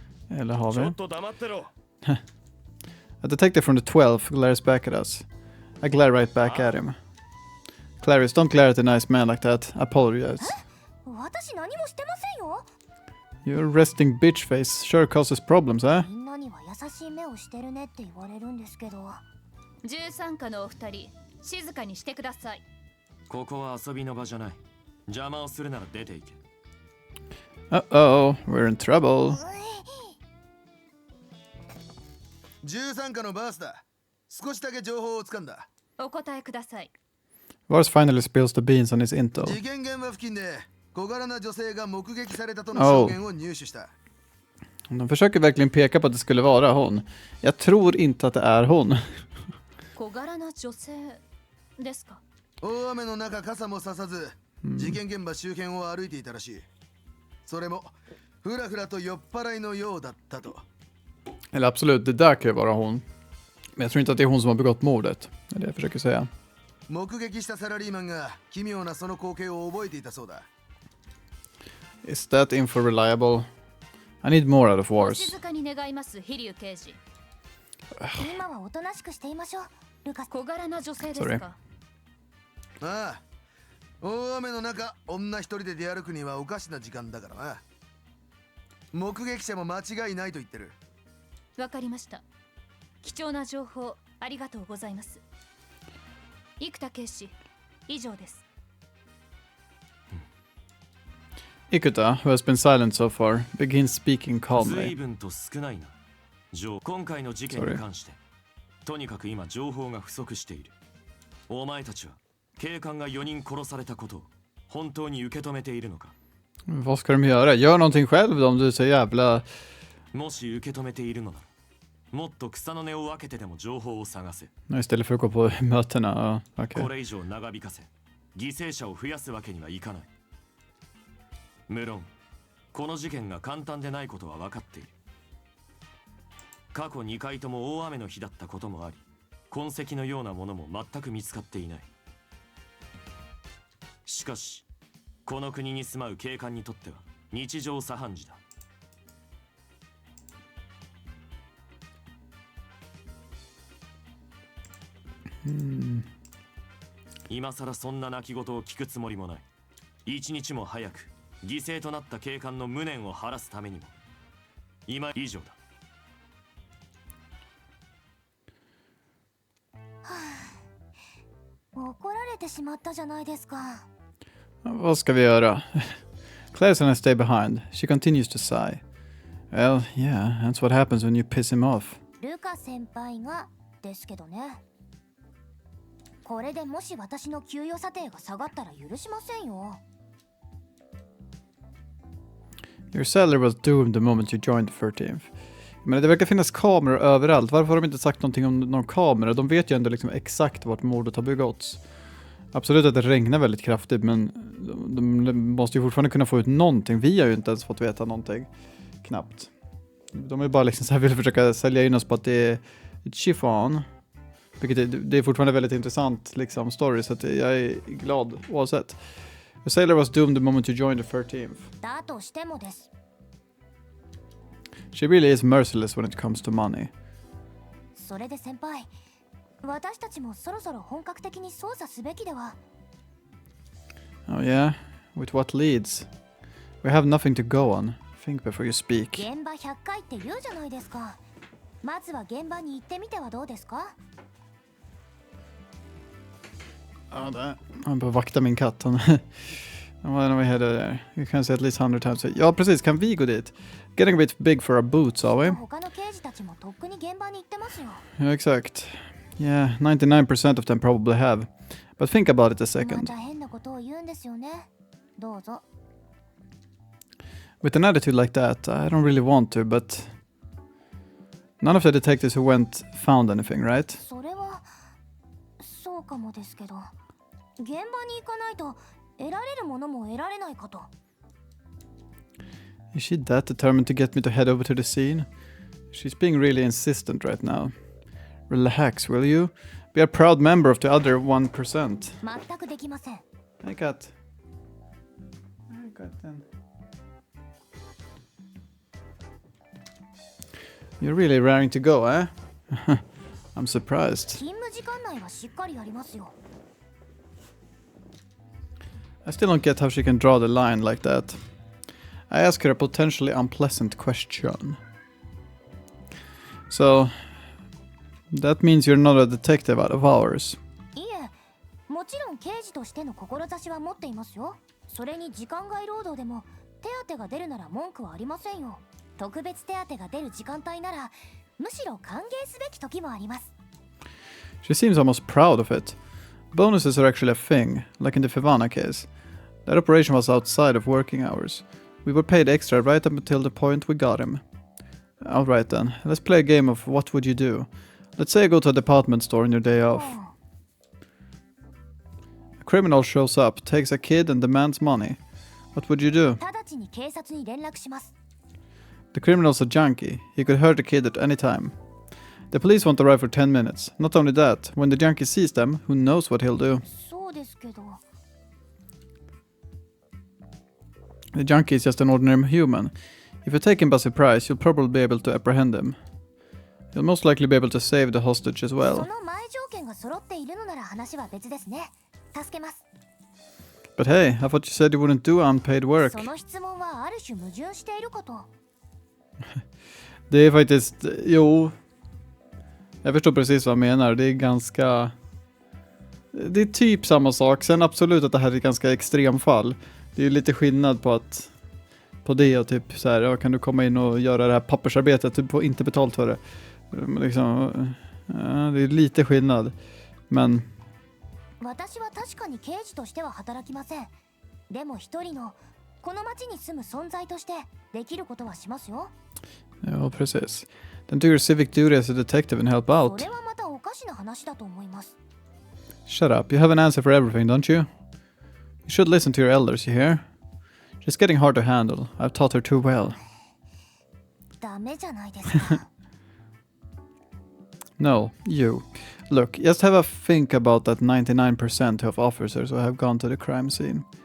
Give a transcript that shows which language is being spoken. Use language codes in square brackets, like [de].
[sv] Eller har vi? [en] A detective from the 12th glares back at us. I glare right back at him. Clarice, don't glare at a nice man like that. I apologize. [ja] 私何もしてませんよ。 [en] Your resting bitch face sure causes problems, eh? [ja] みんなには優しい目をしてるねって言われるんですけど。 13課のお二人、静かにしてください。ここは遊びの場じゃない。邪魔をするなら出ていけ。 Uh-oh, we're in trouble. 13課のバースだ。少しだけ情報をつかんだ。お答えください。 [en] Vars finally spills the beans on his intel. [ja] 事件現場付近で小柄な女性が目撃されたとの証言を入手した。 [sv] De försöker verkligen peka på att det skulle vara hon. Jag tror inte att det är hon. [ja] 小柄な女性ですか。大雨の中傘もささず、事件現場周辺を歩いていたらしい。それもふらふらと酔っ払いのようだったと。 [sv] Eller absolut, det där kan ju vara hon. Men jag tror inte att det är hon som har begått mordet. Det är det jag försöker säga. [ja] 目撃したサラリーマンが奇妙なその光景を覚えていたそうだ。 [en] Is that info reliable? I need more out of [ja] お [en] Vars. [ja] 静かに願います、飛龍刑事。今はおとなしくしていましょう、ルカス。小柄な女性ですか。ああ、大雨の中女一人で出歩くにはおかしな時間だからな。目撃者も間違いないと言ってる。わかりました。貴重な情報ありがとうございます。生田警視、以上です。 [en] Ikuta, who has been silent so far, begins speaking calmly. [ja] 分と少ないな。今回の事件に関して、とにかく今情報が不足している。お前たちは警官が4人殺されたことを本当に受け止めているのか。 [sv] Vad ska de göra? Gör någonting själv då, om du är så jävla... [ja] もし受け止めているのなら、もっと草の根を分けてでも情報を探せ。 [sv] Istället för att gå på mötena. Ja, [ja] こ [sv] okej. [ja] れ以上長引かせ、犠牲者を増やすわけにはいかない。無論、この事件が簡単でないことは分かっている。過去2回とも大雨の日だったこともあり、痕跡のようなものも全く見つかっていない。しかし、この国に住まう警官にとっては日常茶飯事だ。今さらそんな泣き言を聞くつもりもない。一日も早く犠牲となった警官の無念を晴らすためにも今以上だ。怒られてしまったじゃないですか。 [sv] Vad ska vi göra? [en] Claire's gonna stay behind. She continues to sigh. Well, yeah, that's what happens when you piss him off. [ja] ルカ先輩がですけどね。これでもし私の給与査定が下がったら許しませんよ。 [en] Your salary was doomed the moment you joined the 13th. [sv] Men det verkar finnas kameror överallt. Varför har de inte sagt någonting om någon kamera? De vet ju ändå liksom exakt vart mordet har begåtts. Absolut att det regnar väldigt kraftigt, men de måste ju fortfarande kunna få ut någonting. Vi har ju inte ens fått veta någonting. Knappt. De är bara liksom så här vill försöka sälja in oss på att det är ett chiffon. Vilket det är fortfarande väldigt intressant liksom story, så att jag är glad oavsett. [en] The sailor was doomed the moment you joined the 13th. [ja] だとしてもです。 [en] She really is merciless when it comes to money. [ja] それで先輩、私たちもそろそろ本格的に捜査すべきでは。 [en] Oh yeah? With what leads? We have nothing to go on. Think before you speak. [ja] 現場100回って言うじゃないですか。まずは現場に行ってみてはどうですか？ [sv] Ja, där. Han bara vakta min katt. Han var [en] head there. You can say at least 100 times. [sv] Ja, precis. Kan vi gå dit? [en] Getting a bit big for our boots, are we? [ja] 他の刑事たちもとっくに現場に行ってますよ。 [sv] Ja, exakt. [en] Yeah, 99% of them probably have. But think about it a second. [ja] た変なことを言うんですよね。どうぞ。 [en] With an attitude like that, I don't really want to, but... None of the detectives who went found anything, right? [ja] それはそうかもですけど、現場に行かないと得られるものも得られないかと。 [en] Is she that determined to get me to head over to the scene? She's being really insistent right now. Relax, will you? Be a proud member of the other 1%. [ja] 全くできません。 [en] Hey, cat. [sv] Hi, katten. [en] You're really raring to go, eh? I'm surprised. [ja] 勤務時間内はしっかりやりますよ。 [en] I still don't get how she can draw the line like that. I ask her a potentially unpleasant question. So, that means you're not a detective out of hours. [ja] いえ、もちろん刑事としての志は持っていますよ。それに時間外労働でも手当が出るなら文句はありませんよ。特別手当が出る時間帯ならむしろ歓迎すべき時もあります。 [en] She seems almost proud of it. Bonuses are actually a thing, like in the Fivana case. That operation was outside of working hours. We were paid extra right up until the point we got him. Alright then, let's play a game of what would you do. Let's say you go to a department store on your day off. A criminal shows up, takes a kid and demands money. What would you do? [ja] 直ちに警察に連絡します。 [en] The criminal's a junkie. He could hurt the kid at any time. The police won't arrive for 10 minutes. Not only that, when the junkie sees them, who knows what he'll do? [ja] そうですけど。 [en] The junkie is just an ordinary human. If you take him by surprise, you'll probably be able to apprehend him. You'll most likely be able to save the hostage as [ja] そ [en] well. [ja] の前条件が揃っているのなら話は別ですね。助けます。 [en] But hey, I thought you said you wouldn't do unpaid work. [ja] その質問はある種矛盾していること。 [sv] Det är faktiskt, jo. Jag förstår precis vad jag menar. Det är ganska... Det är typ samma sak. Sen absolut att det här är ett ganska extremfall. Det är ju lite skillnad på att... På det och typ så här, ja, kan du komma in och göra det här pappersarbetet, du får inte betalt för det. Liksom, ja, det är lite skillnad. Men... [ja] 私は確かに刑事としては働きません。でも一人のこの町に住む存在としてできることはしますよ。 [sv] Ja, precis. [en] Then do your civic duty as a detective and help [ja] そ [en] out. [ja] れはまたおかしな話だと思います。 [en] Shut up, you have an answer for everything, don't you? You should listen to your elders, you hear? She's getting hard to handle. I've taught her too well. [ja] ダメじゃないですか。 [en] No, you. Look, just have a think about that 99% of officers who have gone to the crime scene.